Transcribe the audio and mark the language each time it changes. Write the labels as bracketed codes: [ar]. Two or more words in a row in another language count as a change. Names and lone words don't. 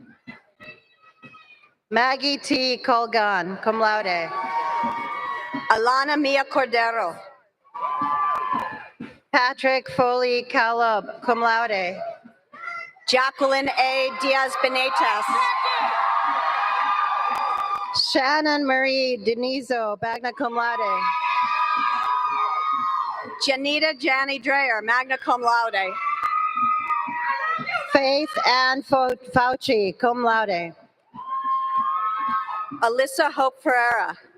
[en] Maggie T. Colgan, [la] cum laude. [en] Alana Mia Cordero. Patrick Foley Caleb, [la] cum laude. [en] Jacqueline A. Diaz-Benitez. Shannon Marie Denizo, [la] magna cum laude. [en] Janita Jani Dreyer, [la] magna cum laude. [en] Faith Ann Fauci, [la] cum laude. [en] Alyssa Hope Ferreira.